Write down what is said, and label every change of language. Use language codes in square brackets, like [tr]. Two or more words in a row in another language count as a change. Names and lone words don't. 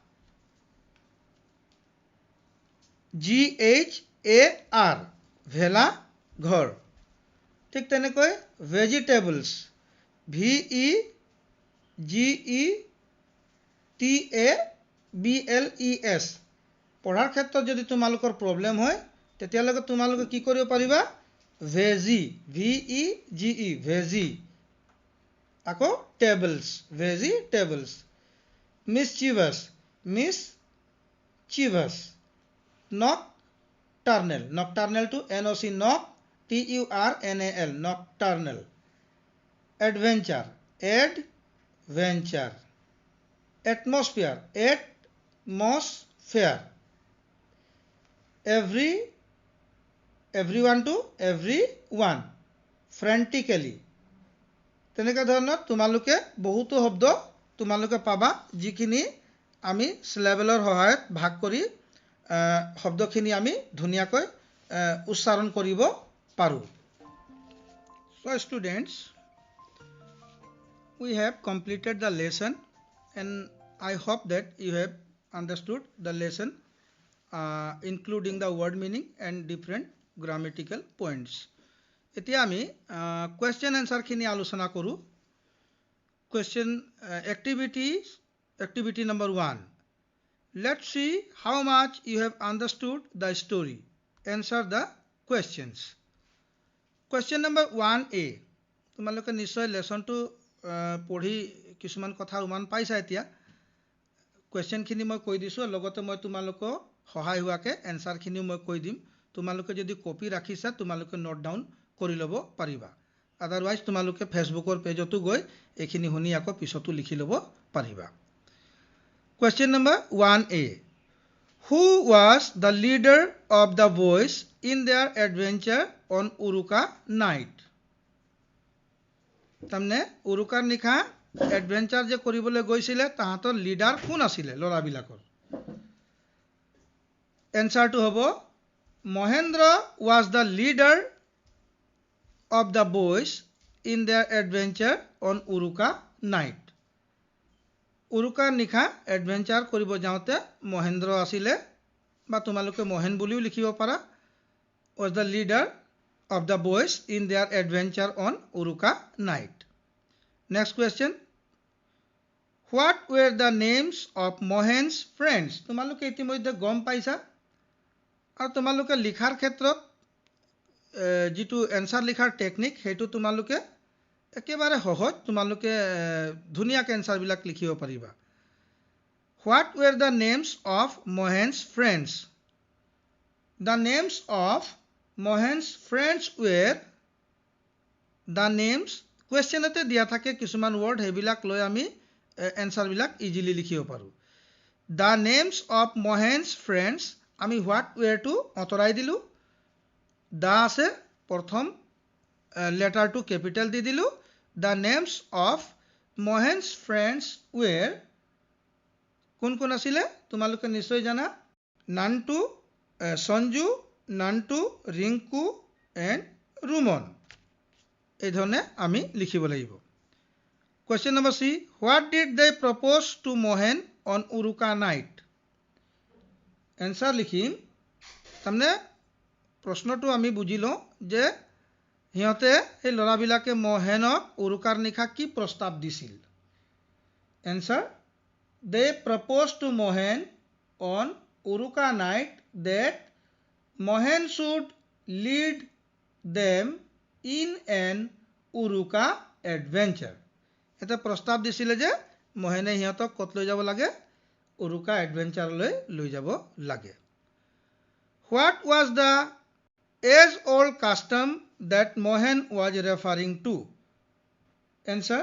[as] GHAR ভেলা ঘৰ ঠিক তেনেকৈ [en] vegetables VEGETABLES [as] পঢ়াৰ ক্ষেত্ৰত যদি তোমালোকৰ প্ৰবলেম হয় তেতিয়ালৈকে তোমালোকে কি কৰিব পাৰিবা [en] veggie, vege, veggie. আকৌ tables, vegetables. Mischievous, mischievous. Nocturnal, nocturnal to NOC, noc, TURNAL, nocturnal. Adventure, adventure. Atmosphere, atmosphere. Everyone to everyone. Frantically. [as] তেনেকুৱা ধৰণৰ তোমালোকে বহুতো শব্দ তোমালোকে পাবা যিখিনি আমি সিলেবলৰ সহায়ত ভাগ কৰি শব্দখিনি আমি ধুনীয়াকৈ উচ্চাৰণ কৰিব পাৰো। [en] So students, we have completed the lesson and I hope that you have understood the lesson including the word meaning and different grammatical points. [as] এতিয়া আমি [en] question answer [as] খিনি আলোচনা কৰো। [en] Question activity number 1. Let's see how much you have understood the story. Answer the questions. Question number 1A. [as] তোমালোকে নিশ্চয় লেসনটো পঢ়ি কিছুমান কথা উমান পাইছা এতিয়া। question খিনি মই কৈ দিছো লগতে মই তোমালোকক সহায় হোৱাকে answer খিনিও মই কৈ দিম। তোমালোকে যদি কপি ৰাখিছা তোমালোকে [en] note down [as] কৰি ল'ব পাৰিবা। আদাৰৱাইজ তোমালোকে ফেসবুকৰ পেজতো গৈ এখিনি শুনি আকৌ পিছতো লিখি ল'ব পাৰিবা। [en] Question number 1A. Who was the leader of the boys in their adventure on Uruka night? [as] তাৰমানে উৰুকাৰ নিশা এডভেঞ্চাৰ যে কৰিবলৈ গৈছিলে তাহাঁতৰ লিডাৰ কোন আছিলে ল'ৰাবিলাকৰ? এনসাৰটো হ'ব [en] Mohendra was the leader of the boys in their adventure on Uruka night. [as] উৰুকাৰ নিশা এডভেঞ্চাৰ কৰিব যাওঁতে মহেন্দ্ৰ আছিলে বা তোমালোকে মোহেন বুলিও লিখিব পাৰা। [en] was the leader of the boys in their adventure on Uruka night. Next question. What were the names of Mohen's friends? [as] তোমালোকে ইতিমধ্যে গম পাইছা আৰু তোমালোকে লিখাৰ ক্ষেত্ৰত যেটো এনসাৰ লিখাৰ টেকনিক হেতু তোমালোকে একেবাৰে সহজ তোমালোকে ধুনিয়াকৈ এনসাৰ বিলাক লিখিব পাৰিবা। [en] What were the names of Mohen's friends? The names of Mohen's friends were the names [as] questionতে দিয়া থাকে কিছুমান ওয়ার্ড হেবিলাক লৈ আমি এনসার বিলাক ইজিলি লিখিব পাৰো। [en] The names of Mohen's friends আমি what were to [as] অতৰাই দিলো। the আছে প্ৰথম [en] letterটো capital [as] দি দিলো। [en] The names of Mohen's friends were [as] কোন কোন আছিলে তোমালোকে নিশ্চয় জানা। নান্টু, সঞ্জু, নান্টু, ৰিংকু এন্ড ৰুমন। এই ধৰণে আমি লিখিব লাগিব। [en] Question number C. What did they propose to Mohen on Uruka night? [as] Answer লিখিম। তাৰমানে প্ৰশ্নটো আমি বুজিলো যে হিয়তে এই লৰাবিলাকে মোহেনক উৰুকাৰ নিশা কি প্ৰস্তাৱ দিছিল। [en] Answer. They proposed to Mohen on Uruka night that Mohen should lead them in an Uruka adventure. [as] এটা প্ৰস্তাৱ দিছিলে যে মোহেনে হিয়তক কত লৈ যাব লাগে উৰুকা এডভেঞ্চাৰলৈ লৈ যাব লাগে। [en] What was the age old custom that Mohen was referring to? Answer.